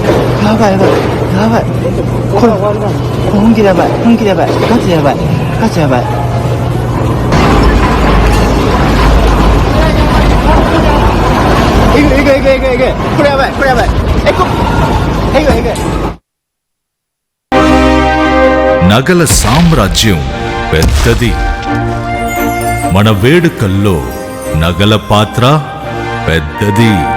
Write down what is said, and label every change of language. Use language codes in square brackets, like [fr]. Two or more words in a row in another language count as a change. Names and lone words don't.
[ja] これ本気でやばいガチやばいいくこれやばいえこい [te] నగల సామ్రాజ్యం పెద్దది. మన వేడుకల్లో నగల పాత్ర పెద్దది.